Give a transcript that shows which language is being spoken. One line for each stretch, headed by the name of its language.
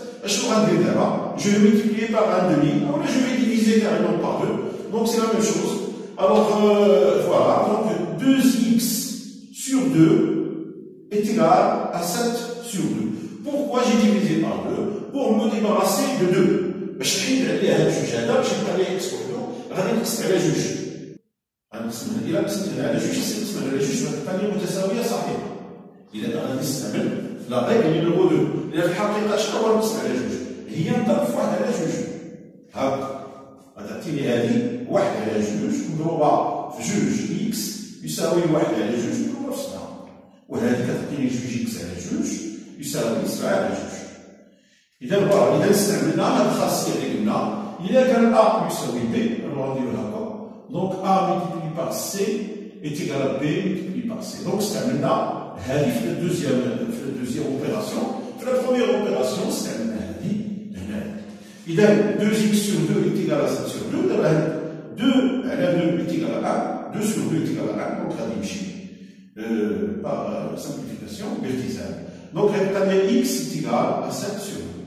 French: Je vais multiplier par 1,5. Alors là, je vais diviser carrément par 2. Donc, c'est la même chose. Alors, voilà. Donc, 2x sur 2 est égal à 7 sur 2. Pourquoi j'ai divisé par 2? Pour me débarrasser de 2.
Arabic: باش نحيد عليها هاد الجوج هذا باش نبقى عليه اكسبوزيون غادي نقسم على جوج. غنقسم إلا قسمتها على جوج نقسم على جوج غتبقى لي متساوية صحيحة. إذا غادي نستعمل لا ريغل نيميرو 2. إذا في الحقيقة شنو هو نقسم على جوج؟ هي نضرب في واحد على جوج. هاكا. غتعطيني هذه واحد على جوج مضروبة في جوج إكس يساوي واحد على جوج مضروبة في 7. وهذه كتعطيني جوج إكس على جوج يساوي 7 على جوج. إذا فوالا إذا استعملنا هذه الخاصية اللي قلنا إذا كان A يساوي B نروحو نديرو هكا دونك
French: A multiplié par C
Arabic: est égal à B multiplié par C. دونك استعملنا هذه في الدوزيام أوبيراسيون. في لا بروميير أوبيراسيون استعملنا هذه هنا.
French: إذا 2x sur 2 est égal à 7 sur 2
Arabic: دابا 2 على 2
French: est égal à 1 2 sur 2 est égal à 1
Arabic: دونك غادي يمشي
French: par simplification verticale. Donc rectangle x est égal à 7 sur 2.